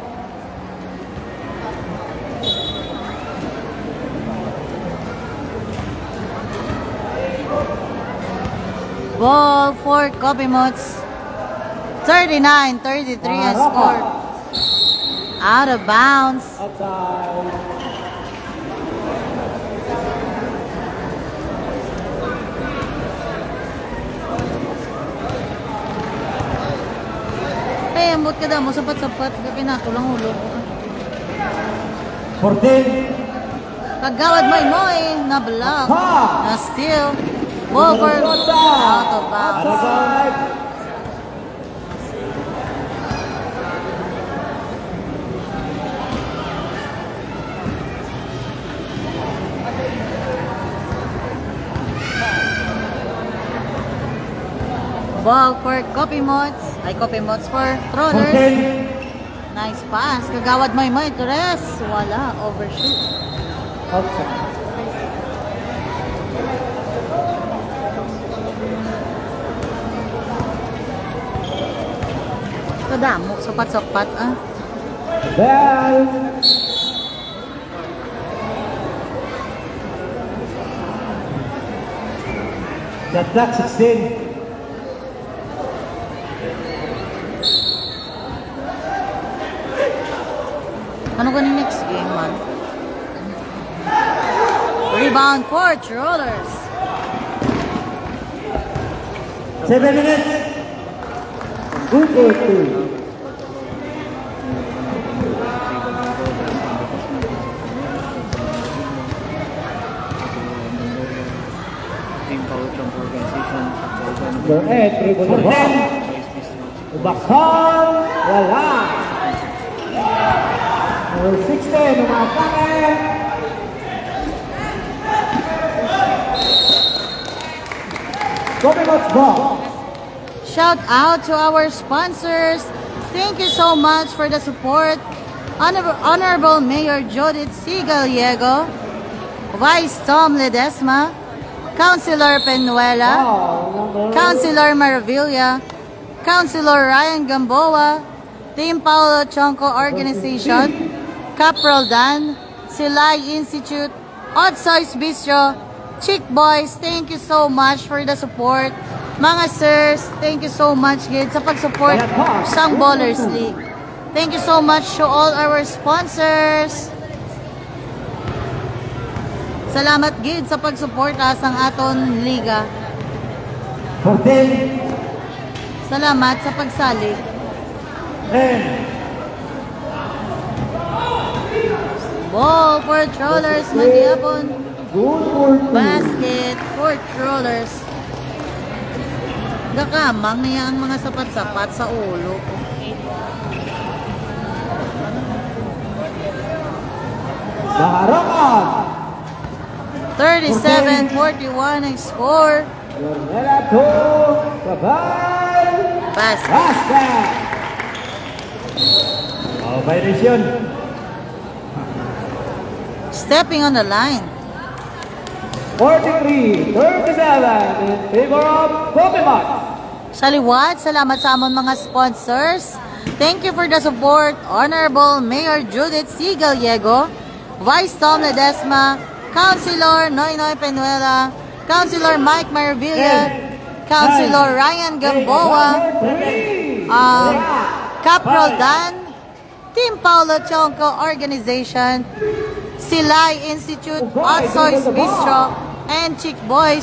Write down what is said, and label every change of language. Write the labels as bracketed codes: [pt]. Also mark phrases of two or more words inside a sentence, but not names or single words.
[en] Ball for Kopimots. 39-33 ang score. Out of bounds. Outside. [hil] Ay, ambot ka daw mo. Sapat-sapat. Pinatulang ulo. [en] 14. [hil] Kagawad Moy. Na-block. Na-steal. [en] Ball for out of bounds. Outside. Ball for Kopimots. Ay, Kopimots for Trollers. 14. Nice pass. [hil] Kagawad Moy. Torres. Wala. Overshoot. [en] Outside. [hil] Kadamo. Sapat-sapat. [en] Bell. The clock 16. [hil] Ano ganing [en] next game, [hil] man? [en] Rebound for Trollers. 7 minutes. Good for 2. Number 8, dribble the ball. [hil] Ubaksan, wala. Number 16, umatake. [en] Copy Mods ball. Shout out to our sponsors. Thank you so much for the support. Honorable Mayor Judith C. Gallego, Vice Tom Ledesma, Councilor Penuela, Councilor Maravilla, Councilor Ryan Gamboa, Team Paulo Chonco Organization, Caprol Dan, Silay Institute, Otsoy's Bistro, Chick Boys, thank you so much for the support. [hil] Mga sirs, [en] thank you so much [hil] gid sa pag-support sa Ballers League. [en] Thank you so much to all our sponsors. [hil] Salamat gid sa pag-support sang aton liga. [en] 14. [hil] Salamat sa pagsali. [en] 10. Ball for Trollers, Magyapon. Good for 2. Basket for Trollers. [hil] Gakamang niya ang mga sapat-sapat sa ulo ko. Baharokan. 37-41 ang score. [en] Yornela to Cabal. Basket. Basket. Oh, violation. Stepping on the line. 43-37 in favor of Pokemon. [hil] Sa liwat, salamat sa amon mga sponsors. [en] Thank you for the support. Honorable Mayor Judith C. Gallego, Vice Tom Ledesma, Councilor Noynoy Penuela, Councilor Mike Maravilla, Councilor Ryan Gamboa, Caprol Dan, Team Paulo Chonco Organization, Silay Institute, Otsoy's Bistro, and Chick Boys.